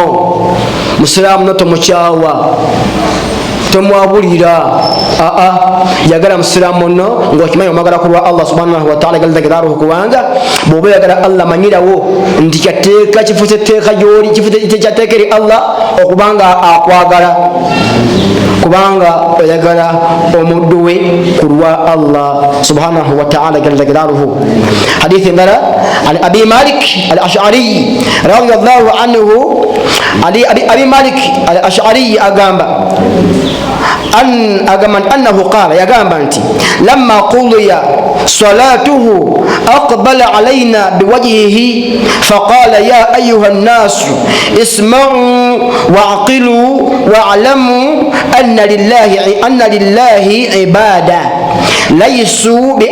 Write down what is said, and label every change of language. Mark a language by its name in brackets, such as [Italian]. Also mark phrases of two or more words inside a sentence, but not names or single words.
[Ganda] musiramu noto mukyawa tomwabulira yagala musiramu no ng'okimanyi omwagala kulwa Allah [Arabic] سبحانه و تعالى جل جلاله [Ganda] kubanga bw'oba oyagala Allah manyirawo nti kyateeka kifuuse etteeka gy'oli kifuuse kyateeka eri Allah okubanga akwagala kubanga oyagala omuddu we kulwa Allah [Arabic] سبحانه وتعالى جل جلاله [Ganda] hadithi ndala abi malik al-ash'ari [Arabic] رضي الله عنه [Ganda] abi malik al-ash'ari agamba [Arabic] أنه قال يا جامبانتي لما قضي صلاته أقبل علينا بوجهه فقال يا أيها الناس اسمعوا وعقلوا واعلموا أن لله عبادا ليسوا